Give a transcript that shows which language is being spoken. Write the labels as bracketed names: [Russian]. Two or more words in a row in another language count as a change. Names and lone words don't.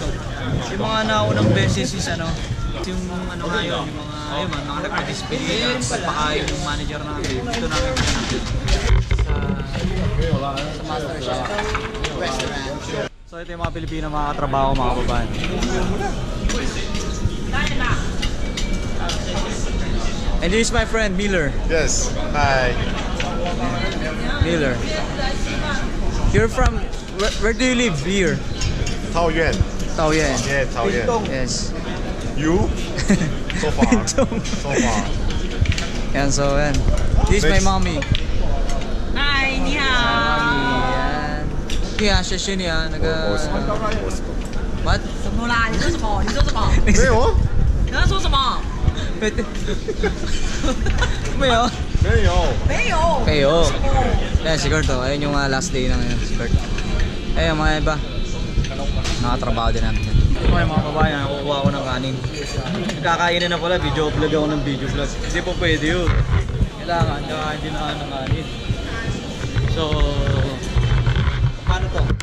[Filipino] Yung mga naunang beses is ano, yung ano nga yun, yung mga nagpa-display na pagpakain yung manager namin. Dito namin pinanapit sa Master Chef Restaurant. So ito yung mga Pilipino mga katrabaho, mga kababayan. [English] And this is my friend Miller. Yes. Hi. Miller. You're from where do you live here? Taoyuan. Taoyuan. Yeah, Taoyuan. Yes. You? So far. So far. [Filipino] Yan, so yan. [English] This is my mommy. Hi, [Chinese] 你好. [Filipino] Yan. [Chinese] Yeah, 谢谢你啊，那个 What? 什么啦？你说什么？你说什么？没有。你刚刚说什么？没有。没有。没有。没有。 [Filipino] Yan, si Kurt oh. Ayun yung last day na ngayon, si Kurt. Ayun, mga iba. Nakatrabaho din natin. Ito yung mga babae, nakukuha ko ng kanin. Nagkakainin na pala, [English] video vlog [Filipino] ako ng [English] video vlog. [Filipino] Hindi po pwede yun. Kailangan, kakain din na ng kanin. So, paano to?